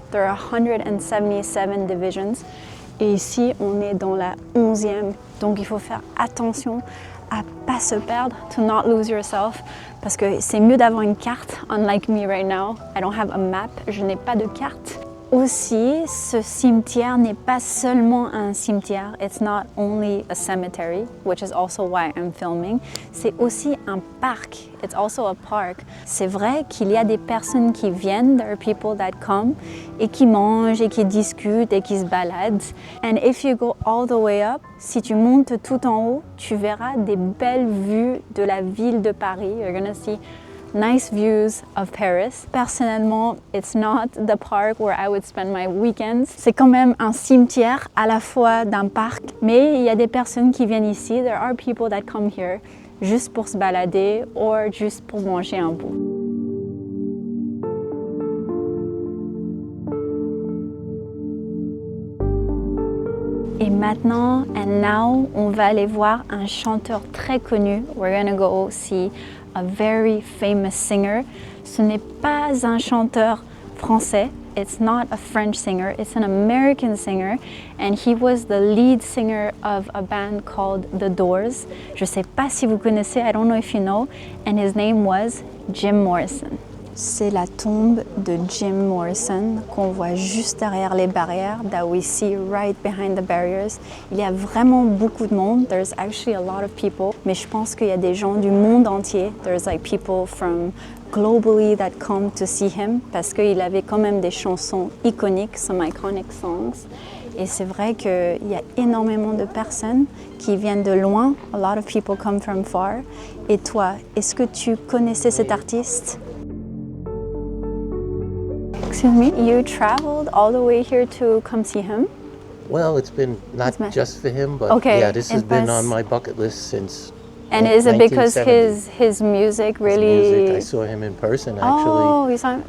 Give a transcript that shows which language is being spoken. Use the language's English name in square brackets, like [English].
[English] There are 177 divisions. [French] Et ici, on est dans la 11e. Donc, il faut faire attention à pas se perdre, [English] to not lose yourself, [French] parce que c'est mieux d'avoir une carte. [English] Unlike me right now, I don't have a map. [French] Je n'ai pas de carte. aussi, ce cimetière n'est pas seulement un cimetière. [English] It's not only a cemetery, which is also why I'm filming. [French] C'est aussi un parc. [English] It's also a park. [French] C'est vrai qu'il y a des personnes qui viennent, [English] there are people that come, [French] et qui mangent, et qui discutent, et qui se baladent. [English] And if you go all the way up, [French] si tu montes tout en haut, tu verras des belles vues de la ville de Paris. [English] You're gonna see nice views of Paris. Personnellement, it's not the park where I would spend my weekends. [French] C'est quand même un cimetière à la fois d'un parc, mais il y a des personnes qui viennent ici. [English] There are people that come here [French] juste pour se balader [English] or [French] juste pour manger un bout. Et maintenant, [English] and now, [French] on va aller voir un chanteur très connu. [English] We're gonna go see a very famous singer. [French] Ce n'est pas un chanteur français. [English] It's not a French singer. It's an American singer. And he was the lead singer of a band called The Doors. [French] Je sais pas si vous connaissez, [English] I don't know if you know. And his name was Jim Morrison. [French] C'est la tombe de Jim Morrison qu'on voit juste derrière les barrières, [English] that we see right behind the barriers. [French] Il y a vraiment beaucoup de monde. [English] There's actually a lot of people. [French] Mais je pense qu'il y a des gens du monde entier. [English] There's like people from globally that come to see him [French] parce qu'il avait quand même des chansons iconiques, [English] some iconic songs. [French] Et c'est vrai qu'il y a énormément de personnes qui viennent de loin. [English] A lot of people come from far. [French] Et toi, est-ce que tu connaissais cet artiste? [English] Excuse me, you traveled all the way here to come see him? Well, it's been not just for him, but yeah, this has been on my bucket list since. And is it because his music really? His music, I saw him in person actually. Oh, you saw him?